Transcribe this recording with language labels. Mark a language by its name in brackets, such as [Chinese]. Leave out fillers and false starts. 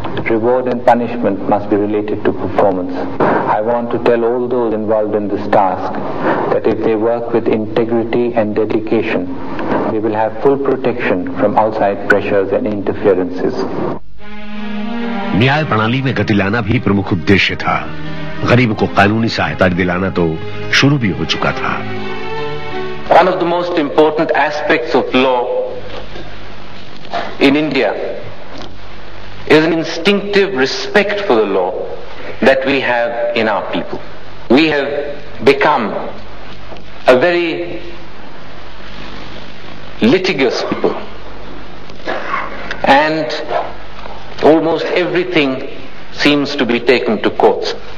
[English] Reward and punishment must be related to performance. I want to tell all those involved in this task that if they work with integrity and dedication, they will have full protection from outside pressures and interferences. [Hindi] न्याय प्रणाली में गति लाना भी प्रमुख उद्देश्य था। गरीब को कानूनी सहायता दिलाना तो शुरू भी हो चुका था। [English] One of the most important aspects of law in India is an instinctive respect for the law that we have in our people. We have become a very litigious people, and almost everything seems to be taken to courts.